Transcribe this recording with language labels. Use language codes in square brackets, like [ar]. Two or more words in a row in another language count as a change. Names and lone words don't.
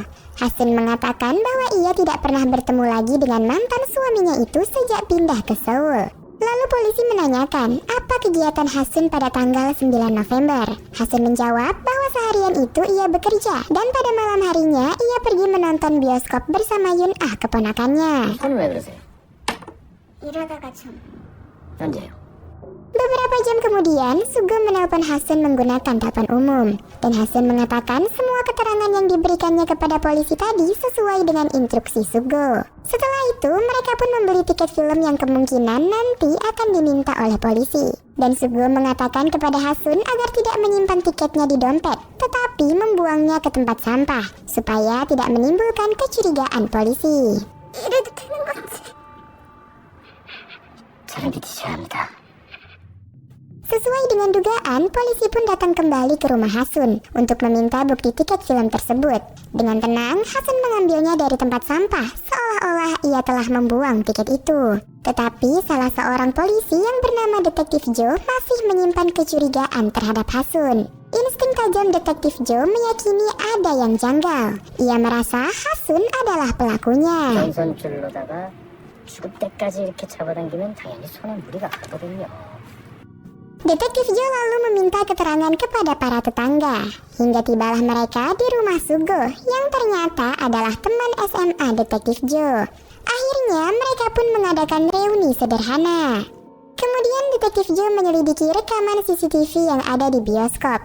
[id] Hasun mengatakan bahwa ia tidak pernah bertemu lagi dengan mantan suaminya itu sejak pindah ke Seoul. Lalu polisi menanyakan apa kegiatan Hasun pada tanggal 9 November. Hasun menjawab bahwa seharian itu ia bekerja dan pada malam harinya ia pergi menonton bioskop bersama Yun Ah, keponakannya. [ko] 손을 왜 그러세요? 이러다가 좀... 언제요? [id] Beberapa jam kemudian, Sugeo menelpon Hasun menggunakan telepon umum. Dan Hasun mengatakan semua keterangan yang diberikannya kepada polisi tadi sesuai dengan instruksi Sugeo. Setelah itu, mereka pun membeli tiket film yang kemungkinan nanti akan diminta oleh polisi. Dan Sugeo mengatakan kepada Hasun agar tidak menyimpan tiketnya di dompet, tetapi membuangnya ke tempat sampah, supaya tidak menimbulkan kecurigaan polisi. [ko] 저를 믿으셔야 합니다. [id] Sesuai dengan dugaan, polisi pun datang kembali ke rumah Hasun untuk meminta bukti tiket film tersebut. Dengan tenang, Hasun mengambilnya dari tempat sampah, seolah-olah ia telah membuang tiket itu. Tetapi salah seorang polisi yang bernama Detektif Joe masih menyimpan kecurigaan terhadap Hasun. Insting tajam Detektif Joe meyakini ada yang janggal. Ia merasa Hasun adalah pelakunya. [ko] 전선줄로다가 죽을 때까지 이렇게 잡아당기면 당연히 손에 무리가 가거든요. [id] Detektif Joe lalu meminta keterangan kepada para tetangga. Hingga tibalah mereka di rumah Sugeo yang ternyata adalah teman SMA Detektif Joe. Akhirnya mereka pun mengadakan reuni sederhana. Kemudian Detektif Joe menyelidiki rekaman CCTV yang ada di bioskop.